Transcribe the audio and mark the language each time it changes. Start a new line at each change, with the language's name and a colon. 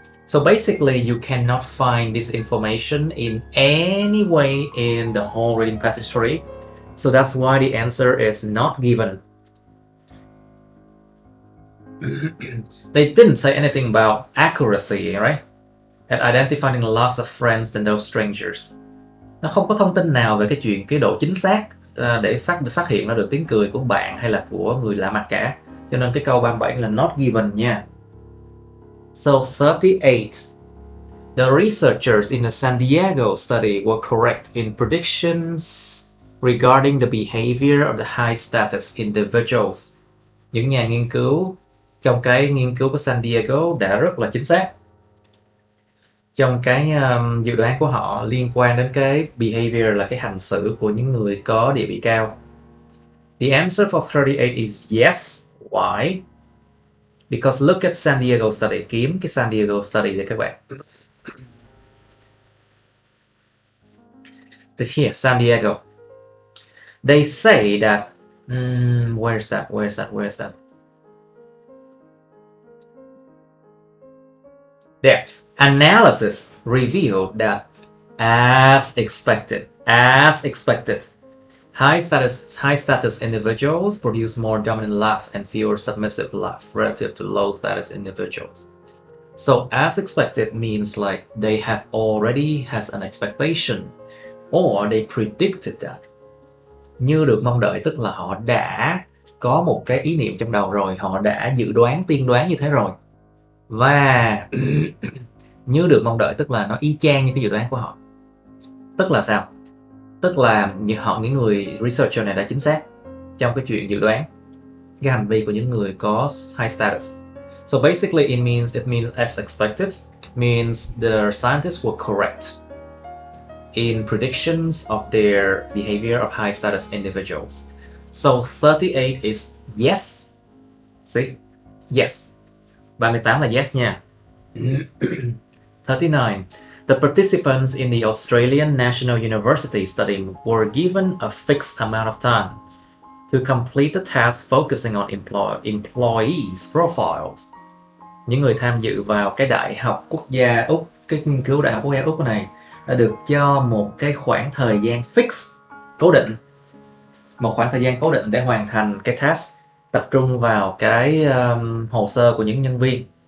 English: So basically, you cannot find this information in any way in the whole reading passage 3. So that's why the answer is not given. They didn't say anything about accuracy, right? At identifying the laughs of friends than those strangers.
Vietnamese: Nó không có thông tin nào về cái độ chính xác để phát hiện ra được tiếng cười của bạn hay là của người lạ mặt cả. Cho nên cái câu 37 là not given nha.
English: So 38. The researchers in the San Diego study were correct in predictions regarding the behavior of the high status individuals.
Vietnamese: Những nhà nghiên cứu trong cái nghiên cứu của San Diego đã rất là chính xác trong cái dự đoán của họ liên quan đến cái behavior là cái hành xử của những người có địa vị cao.
English: The answer for 38 is yes. Why? Because look at San Diego study.
Vietnamese: Kiếm cái San Diego study để các bạn.
English: This here, San Diego. They say that where's that? There. Analysis revealed that as expected, high status individuals produce more dominant laugh and fewer submissive laugh relative to low status individuals. So as expected means like they have already has an expectation or they predicted that.
Vietnamese: Như được mong đợi tức là họ đã có một cái ý niệm trong đầu rồi, họ đã tiên đoán như thế rồi. Và như được mong đợi tức là nó y chang như cái dự đoán của họ. Tức là sao? Tức là những người researcher này đã chính xác trong cái chuyện dự đoán cái hành vi của những người có high status.
English: So basically it means as expected, means the scientists were correct in predictions of their behavior of high status individuals. So 38 is yes. See? Yes.
Vietnamese: 38 là yes nha. 39.
English: The participants in the Australian National University study were given a fixed amount of time to complete the task focusing on employees' profiles.
Vietnamese: Những người tham dự vào cái Đại học Quốc gia Úc, cái nghiên cứu Đại học Quốc gia Úc này đã được cho một cái khoảng thời gian fix, cố định. Một khoảng thời gian cố định để hoàn thành cái task, tập trung vào cái hồ sơ của những nhân viên.